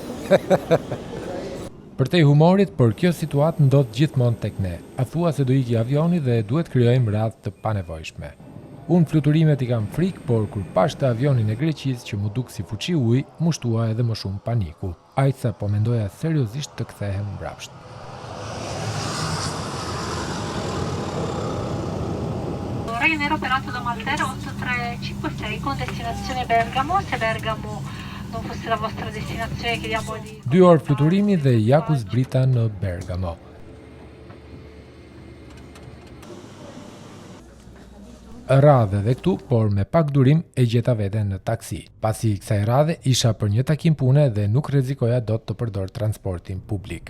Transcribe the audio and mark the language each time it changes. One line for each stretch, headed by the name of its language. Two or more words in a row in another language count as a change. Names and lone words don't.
Albanian: Përtej humorit, por kjo situatë ndodh gjithmonë tek ne. A thua se do iki avioni dhe duhet krijojmë radhë të panevojshme. Unë fluturimet i kam frikë, por kur pash të avionin e Greqisë që mu duk si fuqi ujë, mu shtua edhe më shumë paniku. Ajsa po mendoja seriozisht të kthehem mbrapsht.
Italian: Ryanair operato da Maltera 8356 con destinazione Bergamo, se Bergamo non fosse la vostra destinazione chiediamo di...
Albanian: 2 orë fluturimi dhe Jakus Brita në Bergamo. Radhe dhe këtu, por me pak durim e gjeta veten në taksi. Pasi kësaj radhe isha për një takim pune dhe nuk rrezikoja dot të përdor transportin publik.